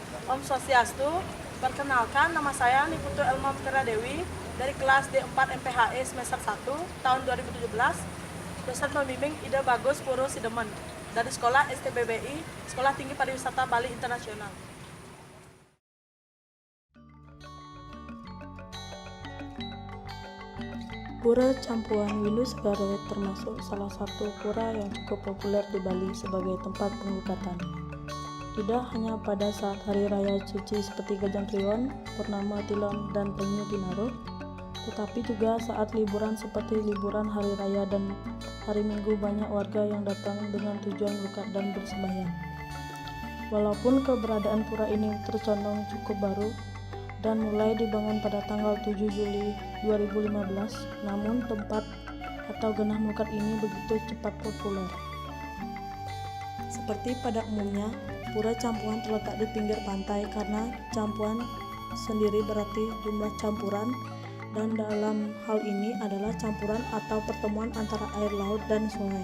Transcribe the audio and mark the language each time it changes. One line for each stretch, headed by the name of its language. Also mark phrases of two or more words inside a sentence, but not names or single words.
Indonesian: Om Swastiastu, perkenalkan nama saya Niputu Elma Putera Dewi dari kelas D4 MPHE semester 1 tahun 2017. Dosen pembimbing Ida Bagus Puro Sidemen dari Sekolah STBBI, Sekolah Tinggi Pariwisata Bali Internasional. Pura Campuan Windu Segara termasuk salah satu pura yang cukup populer di Bali sebagai tempat penglukatan. Tidak hanya pada saat hari raya suci seperti Gajah Kliwon, Purnama Tilon, dan Penyu Kinaro, tetapi juga saat liburan seperti liburan hari raya dan hari Minggu banyak warga yang datang dengan tujuan melukat dan bersembahyang. Walaupun keberadaan pura ini tercondong cukup baru, dan mulai dibangun pada tanggal 7 Juli 2015, namun tempat atau genah melukat ini begitu cepat populer. Seperti pada umumnya, Pura Campuan terletak di pinggir pantai karena campuan sendiri berarti jumlah campuran, dan dalam hal ini adalah campuran atau pertemuan antara air laut dan sungai.